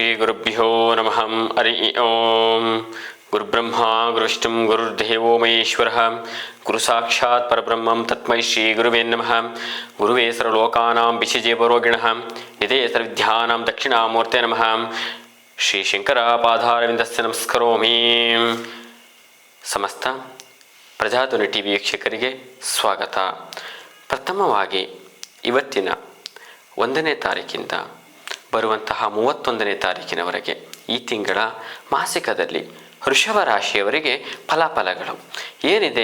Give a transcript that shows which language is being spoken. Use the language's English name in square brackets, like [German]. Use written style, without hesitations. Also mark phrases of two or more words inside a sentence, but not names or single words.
[Sanskrit] गुरुभ्यो नमः. हरि ॐ. गुरुब्रह्म गुरुविष्णु गुरुर्देवो महेश्वरः. गुरु साक्षात् परब्रह्मं तस्मै श्री गुरवे नमः. गुरवे सर्वलोकानां विषजे परोगिणः निधे सर्वविद्यानां दक्षिणामूर्ते नमः. श्री शंकर पादारविन्दस्य नमस्करोमि. [Kannada] ಸಮಸ್ತ ಪ್ರಜಾಧ್ವನಿ ಟಿ ವಿ ವೀಕ್ಷಕರಿಗೆ ಸ್ವಾಗತ. ಪ್ರಥಮವಾಗಿ ಇವತ್ತಿನ 1ನೇ ತಾರೀಕಿಂದ ಬರುವಂತಹ 31ನೇ ತಾರೀಕಿನವರೆಗೆ ಈ ತಿಂಗಳ ಮಾಸಿಕದಲ್ಲಿ ವೃಷಭ ರಾಶಿಯವರಿಗೆ ಫಲಾಫಲಗಳು ಏನಿದೆ?